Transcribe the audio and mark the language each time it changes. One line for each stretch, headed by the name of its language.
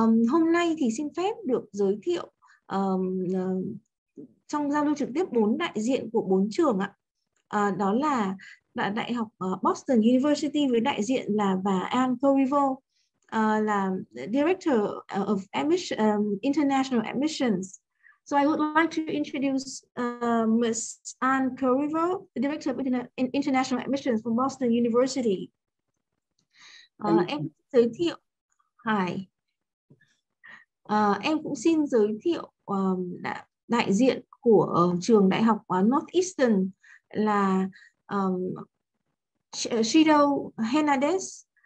Vietnamese: Hôm nay thì xin phép được giới thiệu trong giao lưu trực tiếp 4 đại diện của 4 trường ạ. Đó là Đại học Boston University với đại diện là bà Anne Corriveau, là
English: Director of International Admissions. So I would like to introduce Ms. Anne Corriveau, the Director of International Admissions from Boston University.
Vietnamese: Em giới thiệu, em cũng xin giới thiệu đại diện của trường đại học Northeastern là Shido Hernandez.